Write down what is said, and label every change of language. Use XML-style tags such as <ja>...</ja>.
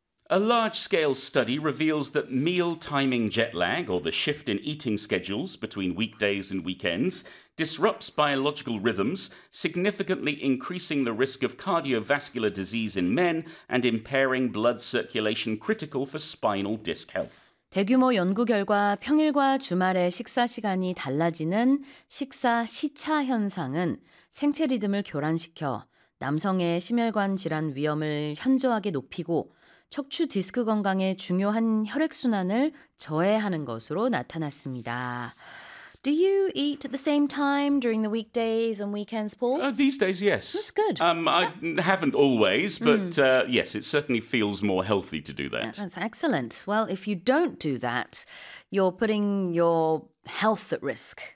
<en>A large-scale study reveals that meal timing jet lag, or the shift in eating schedules between weekdays and weekends, disrupts biological rhythms, significantly increasing the risk of cardiovascular disease in men and impairing blood circulation critical for spinal disc health.</en> <ko>대규모 연구 결과 평일과 주말의 식사 시간이 달라지는 식사 시차 현상은 생체 리듬을 교란시켜 남성의 심혈관 질환 위험을 현저하게 높이고 척추 디스크 건강에 중요한 혈액순환을 저해하는 것으로 나타났습니다.</ko> <en>Do you eat at the same time during the weekdays and weekends, Paul? These days, yes. That's good. I haven't always, but yes, it certainly feels more healthy to do that. That's excellent. Well, if you don't do that, you're putting your health at risk.</en>